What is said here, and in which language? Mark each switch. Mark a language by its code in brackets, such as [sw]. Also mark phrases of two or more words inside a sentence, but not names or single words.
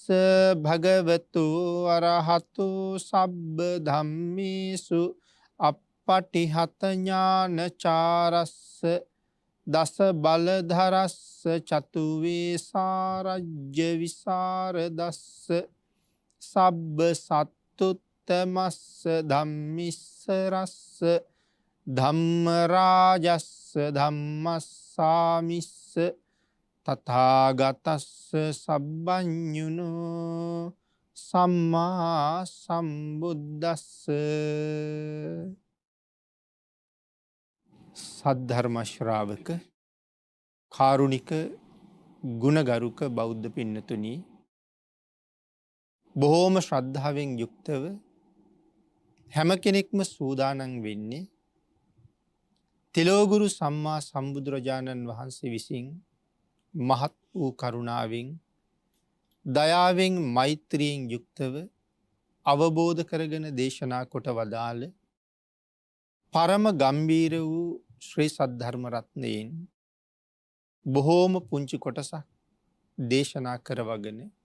[pi] භගවතු අරහතු සබ්බ ධම්මේසු අප්පටිහත ඥානචාරස්ස දස බලධරස්ස චතු වේසාරජ්‍ය විසරදස්ස සබ්බ සත්තුත්තමස්ස ධම්මිස්සරස්ස ධම්ම රාජස්ස ධම්මස්සාමිස්ස තථාගතස්ස සබ්බඤුනෝ සම්මා සම්බුද්දස්ස [si] සද්ධර්ම ශ්‍රාවක කාරුණික ගුණගරුක බෞද්ධ පින්නතුනි බොහෝම ශ්‍රද්ධාවෙන් යුක්තව හැම කෙනෙක්ම සූදානම් වෙන්නේ තිලෝගුරු සම්මා සම්බුදුරජාණන් වහන්සේ විසින් මහත් වූ කරුණාවෙන් දයාවෙන් මෛත්‍රියෙන් යුක්තව අවබෝධ කරගෙන දේශනා කොට වදාළ පරම ගම්බීර වූ ශ්‍රී සද්ධර්ම රත්නයෙන් බොහෝම පුංචි කොටසක් දේශනා කරවගෙන